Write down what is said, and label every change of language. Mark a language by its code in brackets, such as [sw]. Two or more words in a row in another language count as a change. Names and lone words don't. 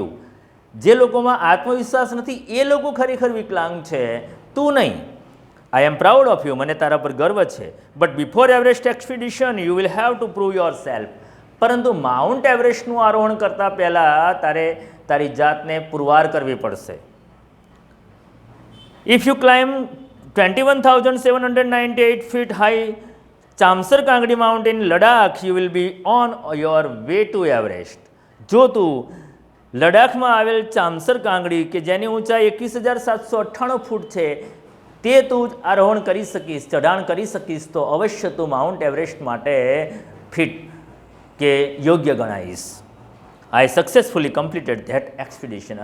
[gu] જે લોકોમાં આત્મવિશ્વાસ નથી એ લોકો ખરેખર વિકલાંગ છે, તું નહીં. [en] I am proud of you. [gu] મને તારા પર ગર્વ છે. [en] But before Everest expedition you will have to prove yourself. [gu] પરંતુ માઉન્ટ એવરેસ્ટનું આરોહણ કરતાં પહેલાં તારે તારી જાતને પુરવાર કરવી પડશે. [en] If you climb 21,798 feet high ચામસર કાંગડી માઉન્ટેન in Ladakh, you will be on your way to Everest. [gu] જો તું લડાખમાં આવેલ ચામસર કાંગડી કે જેની ઊંચાઈ 21,798 ફૂટ છે તે તું આરોહણ કરી શકીશ, ચઢાણ કરી શકીશ, તો અવશ્ય તું માઉન્ટ એવરેસ્ટ માટે ફિટ કે યોગ્ય ગણાઈશ. [en] I successfully completed that expedition.